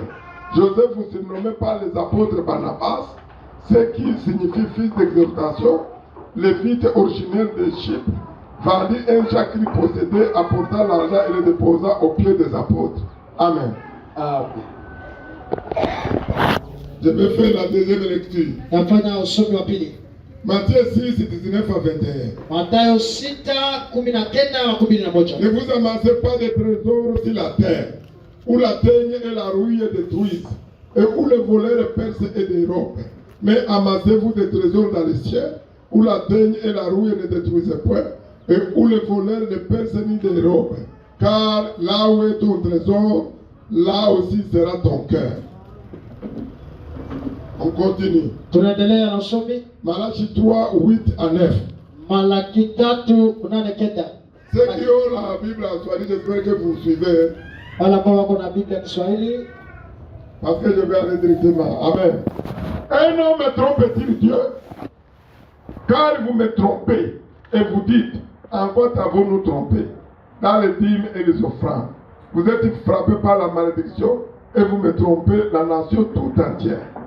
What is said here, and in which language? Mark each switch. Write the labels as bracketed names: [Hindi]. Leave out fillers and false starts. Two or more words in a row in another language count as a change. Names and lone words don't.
[French] Joseph vous surnommait par les apôtres Barnabas, ce qui signifie fils d'exhortation, lévite originaire de Chypre, vendit un champ qu'il possédait, apporta l'argent et le déposa aux pieds des apôtres. Amen. Je vais faire la deuxième lecture. [Swahili] Nafanya usomi wa pili. [French] Matthieu 6, 19 à 21. [Swahili] Mathayo 6:19-21. [French] Ne vous amassez pas de trésors sur la terre, où la teigne et la rouille détruisent, et où les voleurs percent et dérobent. Mais amassez-vous des trésors dans le ciel, où la teigne et la rouille ne détruisent point, et où les voleurs ne percent ni dérobent. Car là où est ton trésor, là aussi sera ton cœur. On continue. [Swahili] Tunaendelea na usomi. [French] Malachie 3, 8 à 9. [Swahili] Malaki 3:8. [French] Ceux qui ont la Bible en Swahili, j'espère que vous suivez. [Swahili] Wale ambao wako na Biblia ya Kiswahili. [French] Parce que je vais aller directement. Amen. Un homme trompe-t-il Dieu? Car vous me trompez et vous dites, en quoi avons-nous trompé? Dans les dîmes et les offrandes. Vous êtes frappés par la malédiction et vous me trompez la nation tout entière.